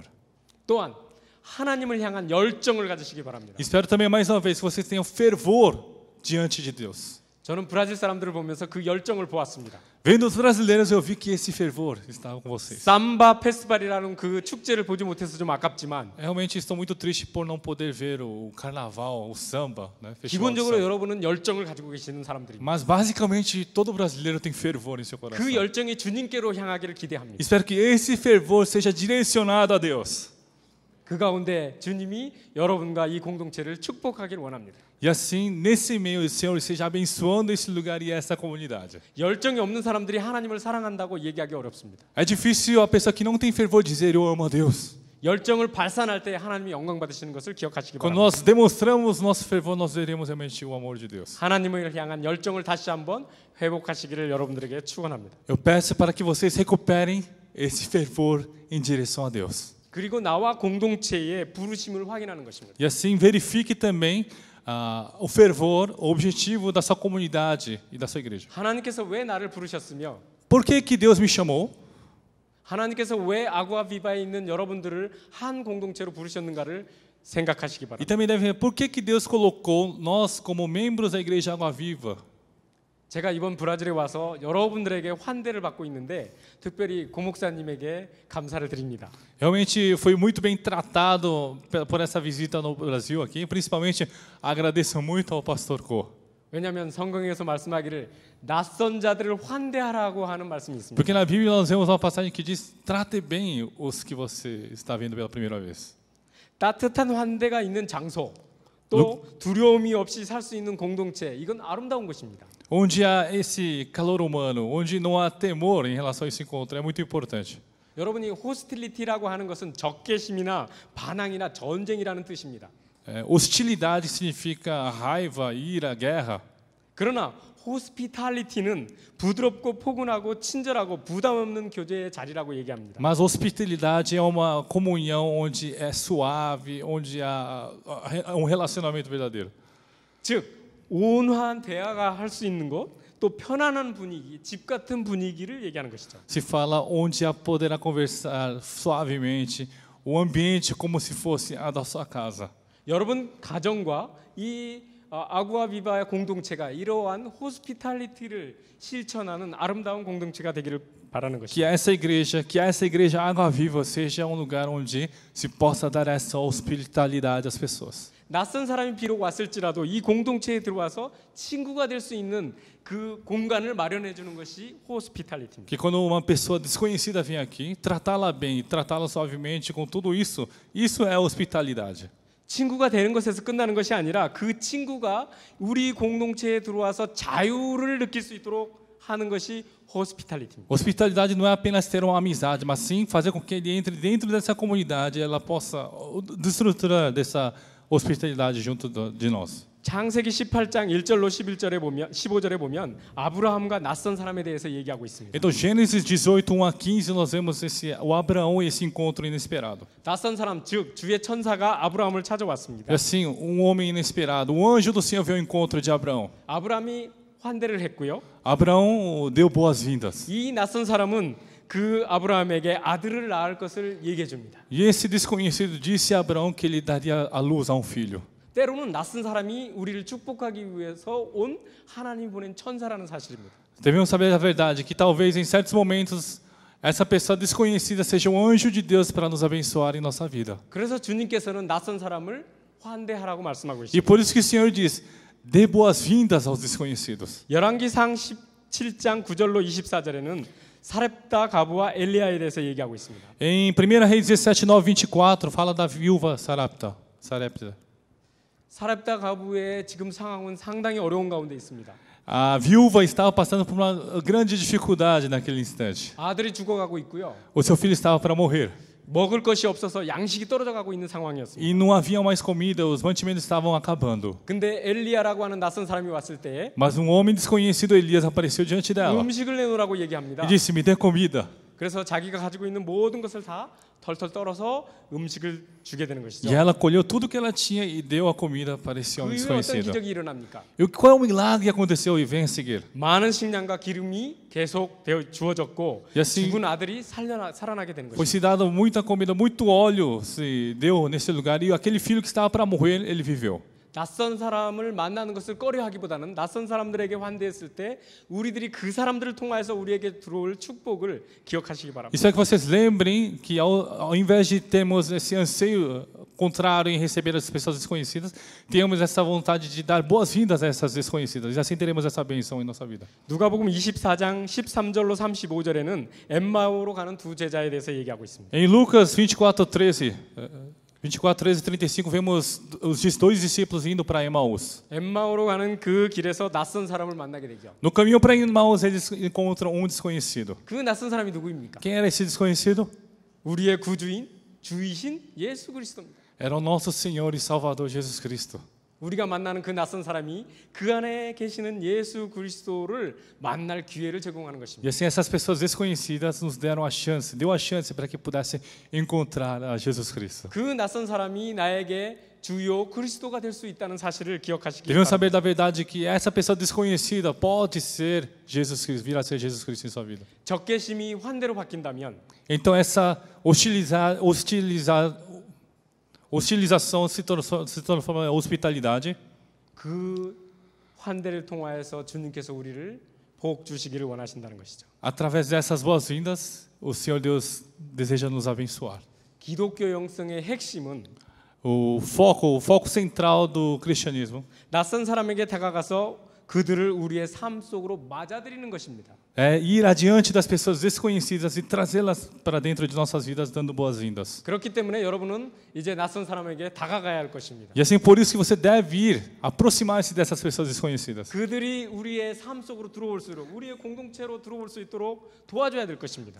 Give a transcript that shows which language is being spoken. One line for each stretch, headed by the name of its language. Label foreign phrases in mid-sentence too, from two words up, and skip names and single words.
Korean: 또한 하나님을 향한 열정을 가지시기 바랍니다.
Portuguese: Espero também mais uma vez que vocês tenham fervor diante de Deus.
Korean: 저는 브라질 사람들을 보면서 그 열정을 보았습니다.
Portuguese: Vendo os brasileiros, eu vi que esse fervor estava com vocês.
Korean: 삼바 페스티벌이라는 그 축제를 보지 못해서 좀 아깝지만
Portuguese: Realmente estou muito triste por não poder ver o carnaval, o samba, né? Festival de
Korean: 기본적으로
Portuguese: samba.
Korean: 여러분은 열정을 가지고 계시는 사람들입니다.
Portuguese: Mas basicamente todo brasileiro tem fervor em seu coração.
Korean: 그 열정이 주님께로 향하기를 기대합니다.
Portuguese: Espero que esse fervor seja direcionado a Deus.
Korean: 그 가운데 주님이 여러분과 이 공동체를 축복하길 원합니다.
Portuguese: E assim, nesse meio, o Senhor esteja abençoando esse lugar e essa comunidade.
Korean: 열정이 없는 사람들이 하나님을 사랑한다고 얘기하기 어렵습니다.
Portuguese: É difícil a pessoa que não tem fervor dizer eu amo a Deus.
Korean: 열정을 발산할 때 하나님이 영광 받으시는 것을 기억하시기
Portuguese: Quando
Korean: 바랍니다.
Portuguese: nós demonstramos nosso fervor, nós veremos realmente o amor de Deus.
Korean: 하나님을 향한 열정을 다시 한번 회복하시기를 여러분들에게 축원합니다.
Portuguese: Eu peço para que vocês recuperem esse fervor em direção a Deus.
Korean: 그리고 나와 공동체의 부르심을 확인하는 것입니다.
Portuguese: E assim verifique também o fervor, o objetivo da sua comunidade e da sua igreja.
Korean: 하나님께서 왜 나를 부르셨으며
Portuguese: Por que que Deus me chamou?
Korean: 하나님께서 왜 아구아 비바에 있는 여러분들을 한 공동체로 부르셨는가를 생각하시기
Portuguese: E
Korean: 바랍니다.
Portuguese: também deve ver por que que Deus colocou nós como membros da igreja Água Viva.
Korean: 제가 이번 브라질에 와서 여러분들에게 환대를 받고 있는데 특별히 고목사님에게 감사를 드립니다.
Portuguese: Realmente foi muito bem tratado por essa visita no Brasil aqui. Principalmente agradeço muito ao pastor Co.
Korean: 왜냐하면 성경에서 말씀하기를 낯선 자들을 환대하라고 하는 말씀이 있습니다.
Portuguese: Porque na Bíblia nós vemos uma passagem que diz: trate bem os que você está vendo pela primeira vez.
Korean: 따뜻한 환대가 있는 장소, 또 두려움이 없이 살 수 있는 공동체, 이건 아름다운 것입니다.
Portuguese: Onde há esse calor humano, onde não há temor em relação a esse encontro, é muito importante.
Korean: 여러분이 호스틸리티라고 하는 것은 적개심이나 반항이나 전쟁이라는 뜻입니다.
Portuguese: Hostilidade significa raiva, ira, guerra.
Korean: 그러나 호스피탈리티는 부드럽고 포근하고 친절하고 부담 없는 교제의 자리라고 얘기합니다.
Portuguese: Mas hospitalidade é uma comunhão onde é suave, onde há um relacionamento verdadeiro.
Korean: 즉 온화한 대화가 할 수 있는 곳, 또 편안한 분위기, 집 같은 분위기를 얘기하는 것이죠.
Portuguese: Se fala onde poderá conversar suavemente, o ambiente como se fosse a da sua casa.
Korean: 여러분 가정과 이 아구아 비바의 공동체가 이러한 호스피탈리티를 실천하는 아름다운 공동체가 되기를 바라는 것입니다.
Portuguese: Que essa igreja Água Viva seja um lugar onde se possa dar essa hospitalidade às pessoas.
Korean: 낯선 사람이 비록 왔을지라도 이 공동체에 들어와서 친구가 될 수 있는 그 공간을 마련해 주는 것이 호스피탈리티입니다.
Portuguese: Que quando uma pessoa desconhecida vem aqui, tratá-la bem, tratá-la suavemente com tudo isso, isso é hospitalidade.
Korean: 친구가 되는 것에서 끝나는 것이 아니라 그 친구가 우리 공동체에 들어와서 자유를 느낄 수 있도록 하는 것이 hospitality입니다.
Portuguese: Hospitalidade não é apenas ter uma amizade, mas sim fazer com que ele entre dentro dessa comunidade, ela possa desfrutar dessa hospitalidade junto de nós.
Korean: 창세기 18장 1절로 11절에 보면 15절에 보면 아브라함과 낯선 사람에 대해서 얘기하고 있습니다.
Portuguese: Então Gênesis 18, 1 a 15, nós vemos o Abraão e esse encontro inesperado.
Korean: 낯선 사람 즉 주의 천사가 아브라함을 찾아왔습니다.
Portuguese: E assim, um homem inesperado, um anjo do Senhor veio ao encontro de Abraão.
Korean: 아브라함이 환대를 했고요.
Portuguese: Abraão deu boas-vindas.
Korean: 이 낯선 사람은 그 아브라함에게 아들을 낳을 것을 얘기해 줍니다.
Portuguese: E esse desconhecido disse a Abraão que ele daria a luz a um filho.
Korean: 때로는 낯선 사람이 우리를 축복하기 위해서 온 하나님 보낸 천사라는 사실입니다.
Portuguese: Devemos saber a verdade, que talvez em certos momentos essa pessoa desconhecida seja um anjo de Deus para nos abençoar em nossa vida.
Korean: 그래서 주님께서는 낯선 사람을 환대하라고 말씀하고
Portuguese: E
Korean: 있습니다.
Portuguese: por isso que o Senhor diz: dê boas-vindas aos desconhecidos.
Korean: 열왕기상 17장 9절로 24절에는 사렙다 가부와 엘리야에 대해서 얘기하고 있습니다.
Portuguese: Em 1 Reis 17, 9, 24, fala da viúva Sarepta.
Korean: 사렙다 가부의 지금 상황은 상당히 어려운 가운데 있습니다.
Portuguese: A viúva estava passando por uma grande dificuldade naquele instante.
Korean: 아들이 죽어가고 있고요.
Portuguese: O seu filho estava para morrer.
Korean: 먹을 것이 없어서 양식이 떨어져가고 있는 상황이었습니다.
Portuguese: E não havia mais comida, os mantimentos estavam acabando.
Korean: 근데 엘리야라고 하는 낯선 사람이 왔을 때에
Portuguese: Mas um homem desconhecido, Elias, apareceu diante dela
Korean: 음식을 내놓으라고 얘기합니다.
Portuguese: e disse: me dê comida.
Korean: 그래서 자기가 가지고 있는 모든 것을 다 털털 떨어서 음식을 주게 되는 것이죠.
Portuguese: E ela colheu tudo que ela tinha e deu a comida para esse homem
Korean: 그 이후에 어떤
Portuguese: desconhecido.
Korean: 기적이 일어납니까?
Portuguese: E qual é o milagre que aconteceu e vem a seguir?
Korean: 많은 식량과 기름이 계속 주어졌고
Portuguese: E assim,
Korean: 죽은 아들이 살아나게 되는
Portuguese: foi
Korean: 것이죠.
Portuguese: se dado muita comida, muito óleo se deu nesse lugar e aquele filho que estava para morrer, ele viveu.
Korean: 낯선 사람을 만나는 것을 꺼려하기보다는 낯선 사람들에게 환대했을 때 우리들이 그 사람들을 통하여서 우리에게 들어올 축복을 기억하시기 바랍니다.
Portuguese: Isso é que vocês lembrem que ao invés de termos esse anseio contrário em receber as pessoas desconhecidas, temos essa vontade de dar boas-vindas a essas desconhecidas. E assim teremos essa bênção em nossa vida.
Korean: 누가복음 24장 13절로 35절에는 엠마오로 가는 두 제자에 대해서 얘기하고 있습니다.
Portuguese: Em Lucas 24:13 e 35 vemos os dois discípulos indo para Emaús.
Korean: 엠마오로 가는 그 길에서 낯선 사람을 만나게 되죠.
Portuguese: No caminho para Emaús eles encontram um desconhecido.
Korean: 그 낯선 사람이 누구입니까?
Portuguese: Quem era esse desconhecido?
Korean: 우리의 구주인 주이신 예수 그리스도입니다.
Portuguese: Era o nosso Senhor e Salvador Jesus Cristo.
Korean: 우리가 만나는 그 낯선 사람이 그 안에 계시는 예수 그리스도를 만날 기회를 제공하는
Portuguese: E
Korean: 것입니다.
Portuguese: assim essas pessoas desconhecidas nos deram a chance, deu a chance para que pudessem encontrar a Jesus Cristo.
Korean: 그 낯선 사람이 나에게 주요 그리스도가 될 수 있다는 사실을 기억하시기
Portuguese: Devemos
Korean: 바랍니다.
Portuguese: saber da verdade que essa pessoa desconhecida pode ser Jesus Cristo, vir a ser Jesus Cristo em sua vida.
Korean: 적개심이 환대로 바뀐다면
Portuguese: Então essa hostilização se transforma em hospitalidade.
Korean: 그 환대를 통하여서 주님께서 우리를 복 주시기를 원하신다는 것이죠.
Portuguese: Através dessas boas-vindas, o Senhor Deus deseja nos abençoar.
Korean: 기독교 영성의 핵심은
Portuguese: O foco central do cristianismo
Korean: 낯선 사람에게 다가가서 그들을 우리의 삶 속으로 맞아들이는 것입니다.
Portuguese: é ir adiante das pessoas desconhecidas e trazê-las para dentro de nossas vidas, dando boas-vindas.
Korean: 그렇기 때문에 여러분은 이제 낯선 사람에게 다가가야 할 것입니다.
Portuguese: E assim por isso que você deve ir, aproximar-se dessas pessoas desconhecidas.
Korean: 그들이 우리의 삶 속으로 들어올수록 우리의 공동체로 들어올 수 있도록 도와줘야 될 것입니다.